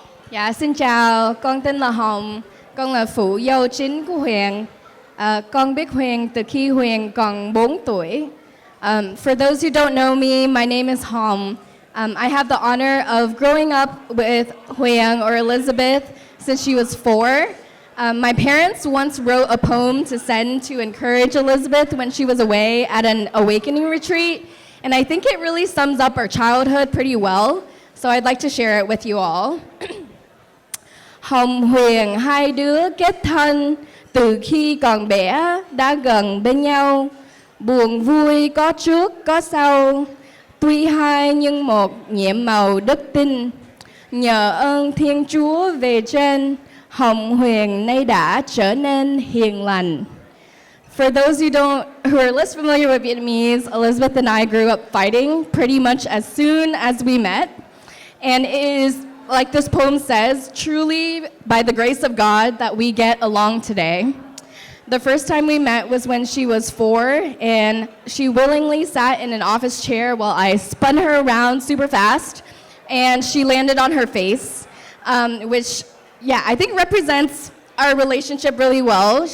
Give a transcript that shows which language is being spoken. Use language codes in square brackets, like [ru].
[vi] Dạ xin chào, con tên là Hồng, con là phụ dâu chính của Huyền. Con biết Huyền từ khi Huyền còn 4 tuổi. [en] For those who don't know me, my name is Hom. I have the honor of growing up with Huyền or Elizabeth since she was 4. My parents once wrote a poem to send to encourage Elizabeth when she was away at an awakening retreat, and I think it really sums up our childhood pretty well, so I'd like to share it with you all. [vi] Hồng Huyền hai đứa kết thân, từ khi còn bé đã gần bên nhau. Buồn vui có trước có sau, tuy hai nhưng một nhiệm màu đức tin. Nhờ ơn Thiên Chúa về trên, Hồng Huyền nay đã trở nên hiền lành. [en] For those who are less familiar with Vietnamese, Elizabeth and I grew up fighting pretty much as soon as we met. And it is, like this poem says, truly by the grace of God that we get along today. The first time we met was when she was 4, and she willingly sat in an office chair while I spun her around super fast, and she landed on her face, which, yeah, I think represents our relationship really well.